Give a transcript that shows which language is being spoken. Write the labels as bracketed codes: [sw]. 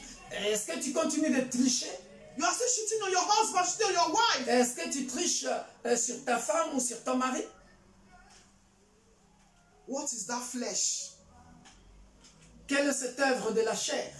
[fr] Est-ce que tu continues de tricher? [en] You are still cheating on your husband, cheating on your wife. [fr] Est-ce que tu triches sur ta femme ou sur ton mari? [en] What is that flesh? [fr] Quelle est cette œuvre de la chair